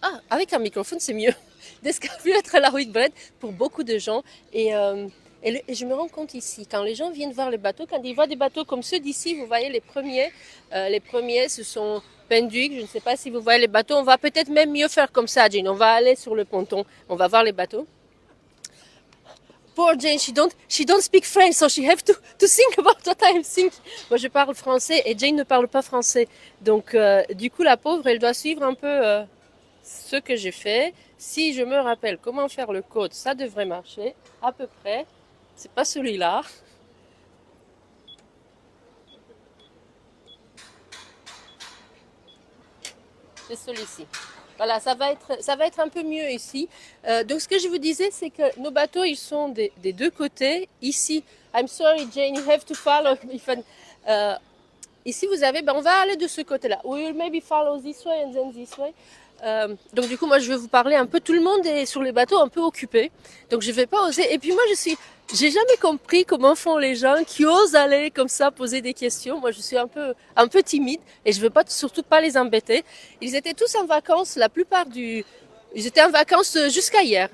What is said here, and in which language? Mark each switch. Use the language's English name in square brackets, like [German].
[French] Ah, avec un microphone, c'est mieux. De ce qu'a pu être la Whitbread pour beaucoup de gens. Et je me rends compte ici, quand les gens viennent voir les bateaux, quand ils voient des bateaux comme ceux d'ici, vous voyez les premiers, ce sont Penduic. Je ne sais pas si vous voyez les bateaux. On va peut-être même mieux faire comme ça, Jane. On va aller sur le ponton. On va voir les bateaux. [English] Poor Jane, she don't speak French, so she have to think about what I'm thinking. [French] Moi, je parle français et Jane ne parle pas français. Donc, du coup, la pauvre, elle doit suivre un peu ce que j'ai fait. Si je me rappelle comment faire le code, ça devrait marcher à peu près. C'est pas celui-là. C'est celui-ci. Voilà, ça va être un peu mieux ici. Donc ce que je vous disais, c'est que nos bateaux, ils sont des deux côtés. [English] Ici, I'm sorry Jane, you have to follow. [French] Euh, Ici, vous avez, ben, on va aller de ce côté-là. [English] We will maybe follow this way and then this way. [French] Donc du coup, moi, je vais vous parler un peu. Tout le monde est sur les bateaux un peu occupé. Donc je vais pas oser. Et puis moi, j'ai jamais compris comment font les gens qui osent aller comme ça poser des questions. Moi, je suis un peu timide et je veux pas, surtout pas les embêter. Ils étaient tous en vacances, ils étaient en vacances jusqu'à hier.